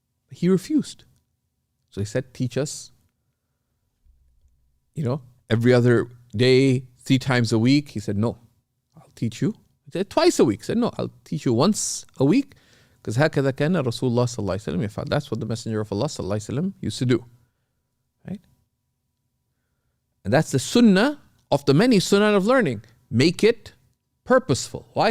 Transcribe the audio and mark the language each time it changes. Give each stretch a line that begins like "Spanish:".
English: He refused. So he said, teach us, every other day, 3 times a week. He said, no, I'll teach you. He said, twice a week. He said, no, I'll teach you once a week. Because
Arabic: هكذا كان رسول الله صلى الله عليه وسلم يفعل.
English: That's what the Messenger of Allah صلى الله عليه وسلم used to do. Right? And that's the sunnah of the many sunnah of learning. Make it purposeful. Why?